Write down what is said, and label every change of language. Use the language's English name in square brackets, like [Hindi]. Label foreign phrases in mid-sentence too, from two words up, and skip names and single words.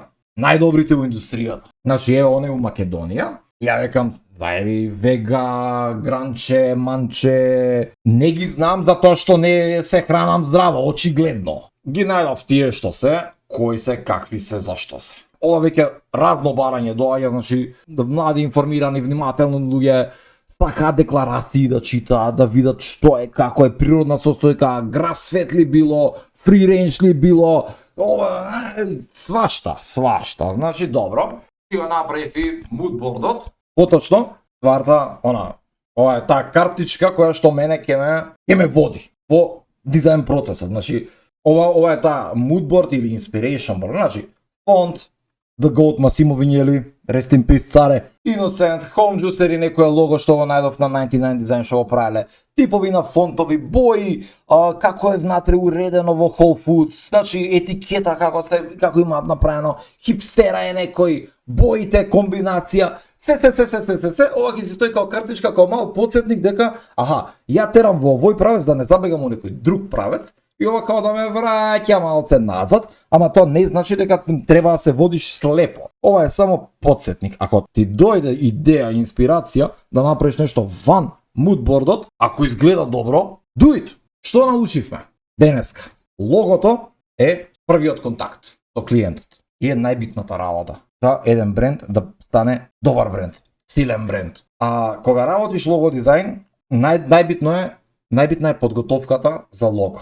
[Macedonian] Најдобрите во индустријата. Значи еве оне у Македонија, ја векам, заеби вега, гранче, манче, не ги знам затоа што не се хранам здраво, очигледно. Ги најдов тие што се, кои се, какви се, зашто се. Ова веќе разно барање доаѓа, значи млади, информирани, внимателни луѓе сакаат декларации да читаат, да видат што е, како е природна состојка, grass-fed ли било, [English] free range [Macedonian] ли било, ова свашта. Значи добро, ти го направив и moodboardот. Поточно, ова е таа картичка која што мене ќе ме води по дизајн процесот. Значи ова е таа moodboard или [English] inspiration board. [Macedonian] Значи фонт The Goat Massimo Vignelli, [English] rest in peace [Macedonian] царе, Innocent, Home Juicer и некоја лого што го најдов на 99 Design што го правеле, типови на фонтови, бои, како е внатре уредено во Whole Foods, значи етикета како имаат направено, хипстера е некој, боите, комбинација, се, ова ќе се стои као картичка, као мал подсетник дека, ја терам во овој правец да не забегам у некој друг правец, и ова као да ме враќа малце назад, ама тоа не значи дека треба да се водиш слепо. Ова е само подсетник. Ако ти дојде идеја, инспирација да направиш нешто ван moodboardот, ако изгледа добро, [English] do it. [Macedonian] Што научивме денеска? Логото е првиот контакт со клиентот и е најбитната работа за еден бренд да стане добар бренд, силен бренд. А кога работиш лого дизајн, најбитна е подготовката за лого.